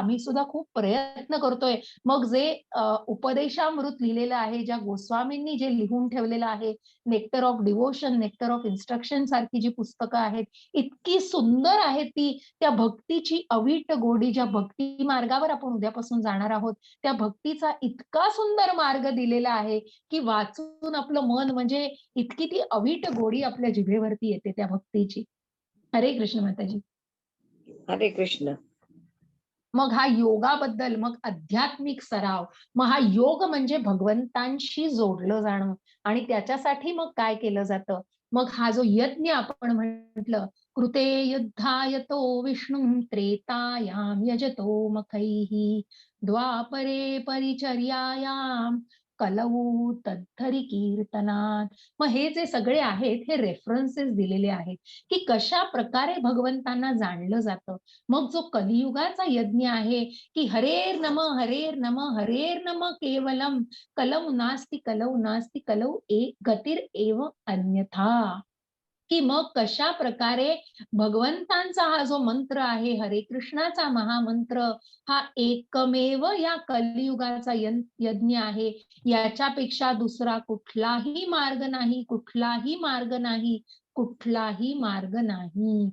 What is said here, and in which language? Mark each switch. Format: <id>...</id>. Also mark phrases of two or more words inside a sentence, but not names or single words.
<mr>आम्ही सुद्धा खूप प्रयत्न करतोय. मग जे उपदेशामृत लिहिलेलं आहे, ज्या गोस्वामींनी जे लिहून ठेवलेलं आहे, नेक्टर ऑफ डिव्होशन, नेक्टर ऑफ इन्स्ट्रक्शन सारखी जी पुस्तकं आहेत, इतकी सुंदर आहेत ती. त्या भक्तीची अवीट गोडी, ज्या भक्ती मार्गावर आपण उद्यापासून जाणार आहोत, त्या भक्तीचा इतका सुंदर मार्ग दिलेला आहे, की वाचून आपलं मन म्हणजे इतकी ती अवीट गोडी आपल्या जिभेवरती येते त्या भक्तीची. हरे कृष्ण माताजी. हरे कृष्ण. मग हा योगाबद्दल, मग आध्यात्मिक सराव, मग हा योग म्हणजे भगवंतांशी जोडलं जाणं आणि त्याच्यासाठी मग काय केलं जातं? मग हा जो यज्ञ आपण म्हटलं,</mr> <sa>कृते युद्धाय तो विष्णू त्रेतायाम यजतो मखैः द्वापरे परिचर्यायाम कलौ तद्धरी कीर्तनात.</sa> <mr>मग हे जे सगळे आहेत हे रेफरन्सेस दिलेले आहेत, की कशा प्रकारे भगवंतांना जाणलं जातं. मग जो कलियुगाचा यज्ञ आहे, की</mr> <sa>हरेर नम हरेर नम केवलम कलौ नास्ति कलौ गतिर एव अन्यथा.</sa> <mr>की मग कशा प्रकारे भगवंतांचा हा जो मंत्र आहे, हरे कृष्णाचा महामंत्र, हा एकमेव या कलियुगाचा यज्ञ आहे. याच्यापेक्षा दुसरा कुठलाही मार्ग नाही, कुठलाही मार्ग नाही, कुठलाही मार्ग नाही.</mr>